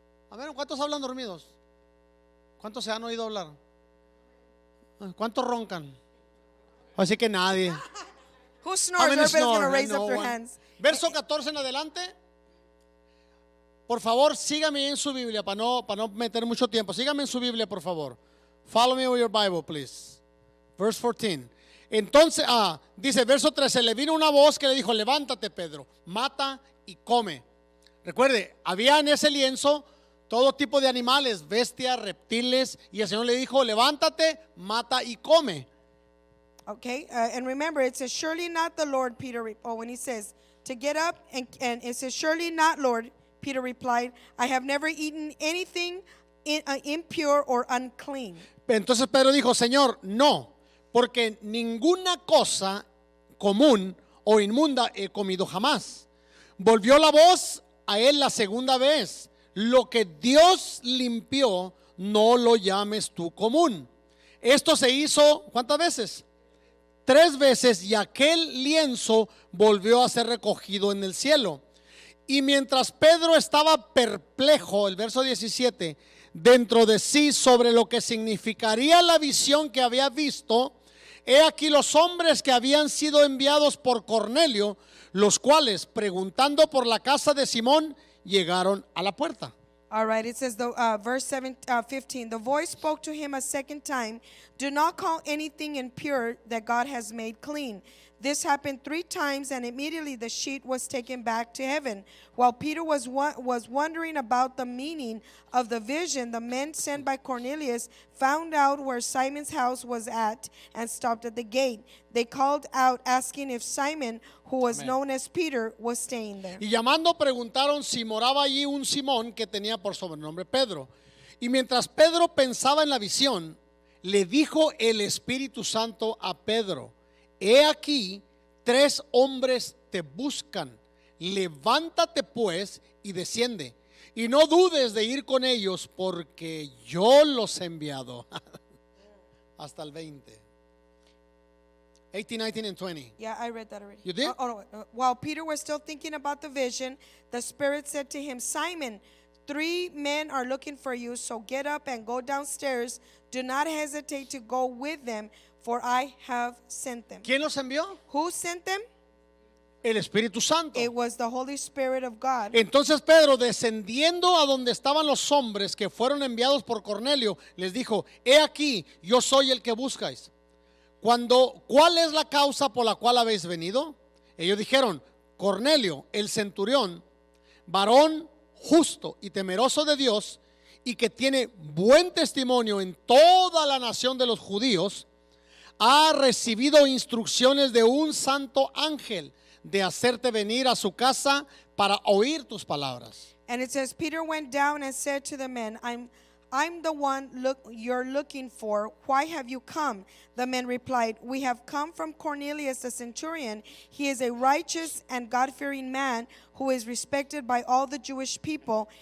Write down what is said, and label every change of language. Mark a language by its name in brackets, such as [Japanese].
[Spanish] A ver, ¿cuántos hablan dormidos? ¿Cuántos se han oído hablar? ¿Cuántos roncan? Así que nadie. [English] Who How snores? many Everybody's going to snore? raise No up their one. hands. [Spanish] Verso 14 en adelante. Por favor, sígame en su Biblia para no meter mucho tiempo. Sígame en su Biblia, por favor. [English] Follow me with your Bible, please. Verse 14. [Spanish] Entonces, dice, verso 13, le vino una voz que le dijo, levántate, Pedro, mata y come. Recuerde, había en ese lienzo todo tipo de animales, bestias, reptiles, y el Señor le dijo, levántate, mata y come. [English] Okay, and remember, it says, surely not the Lord, when he says, to get up, and it says, surely not, Lord, Peter replied, I have never eaten anything impure or unclean. [Spanish] Entonces Pedro dijo, Señor, no, porque ninguna cosa común o inmunda he comido jamás. Volvió la voz a él la segunda vez, lo que Dios limpió, no lo llames tú común. Esto se hizo, ¿cuántas veces? 3 veces, y aquel lienzo volvió a ser recogido en el cielo. Y mientras Pedro estaba perplejo, el verso 17, dentro de sí sobre lo que significaría la visión que había visto, he aquí los hombres que habían sido enviados por Cornelio, los cuales, preguntando por la casa de Simón, llegaron a la puerta. [English] All right, it says, verse 15, the voice spoke to him a second time, do not call anything impure that God has made clean. This happened 3 times, and immediately the sheet was taken back to heaven. While Peter was wondering about the meaning of the vision, the men sent by Cornelius found out where Simon's house was at and stopped at the gate. They called out, asking if Simon, who was known as Peter, was staying there. [Spanish] Y llamando preguntaron si moraba allí un Simón que tenía por sobrenombre Pedro. Y mientras Pedro pensaba en la visión, le dijo el Espíritu Santo a Pedro, he aquí 3 hombres te buscan, levántate pues y desciende, y no dudes de ir con ellos, porque yo los he enviado. Hasta el 20. [English] 18, 19 and 20. Yeah, I read that already. You did? No. While Peter was still thinking about the vision, the Spirit said to him, Simon, 3 men are looking for you, so get up and go downstairs. Do not hesitate to go with them, for I have sent them. [Spanish] ¿Quién los envió? [English] Who sent them? [Spanish] el Espíritu Santo. [English] It was the Holy Spirit of God. [Spanish] Entonces Pedro, descendiendo a donde estaban los hombres que fueron enviados por Cornelio, les dijo: he aquí, yo soy el que buscáis. ¿Cuál es la causa por la cual habéis venido? Ellos dijeron: Cornelio, el centurión, varón justo y temeroso de Dios, y que tiene buen testimonio en toda la nación de los judíos, ha recibido instrucciones de un santo ángel de hacerte venir a su casa para oír tus palabras. [English] And it says, Peter went down and said to the men, I'm the one you're looking for. Why have you come? The men replied, we have come from Cornelius the centurion. He is a righteous and God-fearing man who is respected by all the Jewish people.